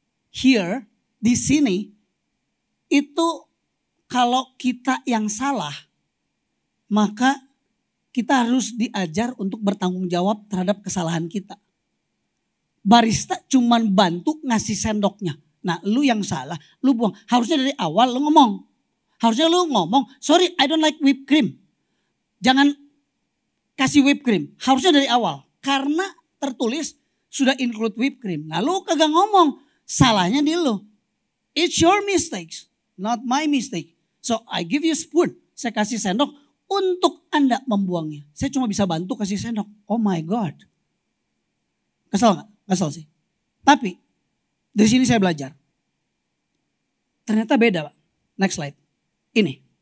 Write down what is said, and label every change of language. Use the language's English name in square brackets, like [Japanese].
[Indonesian] Here, di sini, itu kalau kita yang salah, maka kita harus diajar untuk bertanggung jawab terhadap kesalahan kita. barista cuman bantu ngasih sendoknya. Nah lu yang salah, lu buang. Harusnya dari awal lu ngomong. Harusnya lu ngomong, [English] sorry I don't like whipped cream. [Indonesian] Jangan kasih whipped cream. Harusnya dari awal. Karena tertulis sudah include whipped cream. Nah lu kagak ngomong, salahnya di lu. [English] It's your mistakes, not my mistake. So I give you spoon, [Indonesian] saya kasih sendok untuk Anda membuangnya. Saya cuma bisa bantu kasih sendok. [English] Oh my God. [Indonesian] Kesel gak? Kesel sih. Tapi dari sini saya belajar. Ternyata beda Pak. [English] Next slide. [Indonesian] Ini.